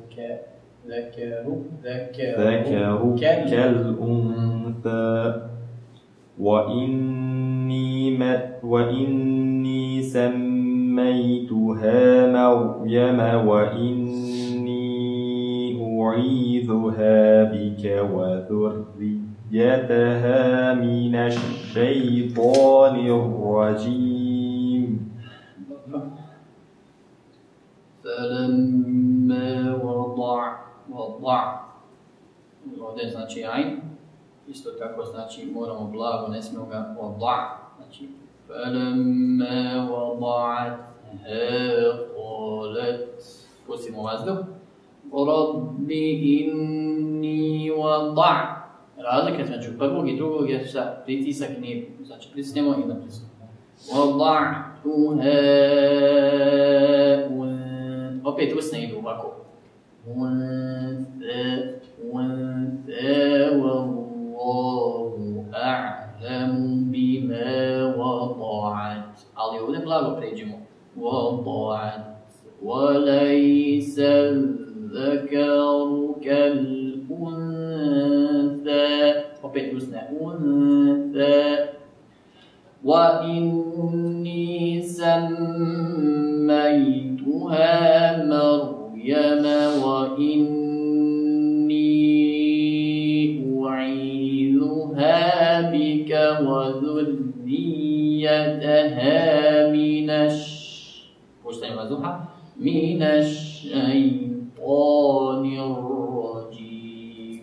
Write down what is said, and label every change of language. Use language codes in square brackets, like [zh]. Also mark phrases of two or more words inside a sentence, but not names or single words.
[ar] كالأنثى وإني سميتها مريم وإني أعيذها بك وذريتها من الشيطان الرجيم. فلما وضع [bs] ovdje znači ajn, isto tako znači moramo blago, ne smijemo ga وضع, znači [ar] فلما وضعتها قالت, [bs] pustimo vazduh, [ar] ربي إني وضع. [bs] Razlika između prvog i drugog je šta? Pritisak nije, znači pritisnemo i napisnemo. وضعتها, opet usne idu ovako. [ar] أنثى والله أعلم بما وضعت. [bs] Ali ovdje blago pređemo. [ar] وضعت وليس الذكر كالأنثى, [bs] opet usne أنثى. [ar] وإني سميتها مريم وإني أعيذها بك وذريتها من الشيطان الرجيم.